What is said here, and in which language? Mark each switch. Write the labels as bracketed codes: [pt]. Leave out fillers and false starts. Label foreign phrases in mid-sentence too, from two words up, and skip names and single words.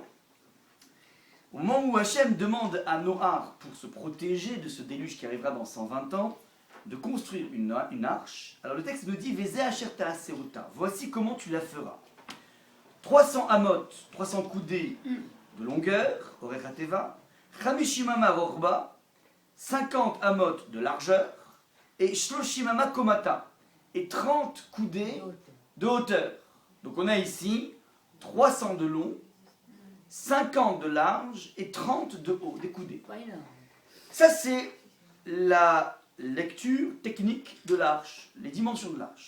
[fr] Au moment où Hachem demande à Noach, pour se protéger de ce déluge qui arrivera dans 120 ans, de construire une arche. Alors le texte nous dit « [he] וזה אשר תעשה אותה [fr] » voici comment tu la feras. 300 amot, 300 coudées de longueur, [he] ארך התבה, [fr] 50 [he] אמה רחבה, [fr] 50 amot de largeur, et 30 [he] אמה קומתה, [fr] et 30 coudées de hauteur. Donc on a ici 300 de long, 50 de large et 30 de haut, des coudées. Ça c'est la lecture technique de l'arche, les dimensions de l'arche.